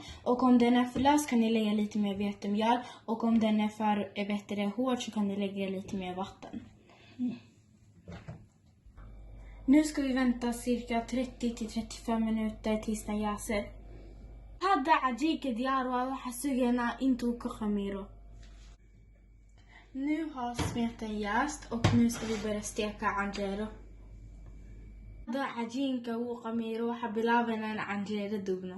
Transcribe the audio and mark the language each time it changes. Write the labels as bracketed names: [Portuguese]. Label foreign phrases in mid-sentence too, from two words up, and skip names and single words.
[Swedish] Och om den är för lös kan ni lägga lite mer vetemjöl och om den är för hård så kan ni lägga lite mer vatten. Nu ska vi vänta cirka 30-35 minuter tills den jäser. [Somali] Haddaa cajiinkii diyaar waxa sugeena intuu ka khamiro. [Swedish] Nu har smeten jäst och nu ska vi börja steka anjero. [Somali] Haddaa cajiinkii wuu khamiro waxa bilaabana anjero dubno.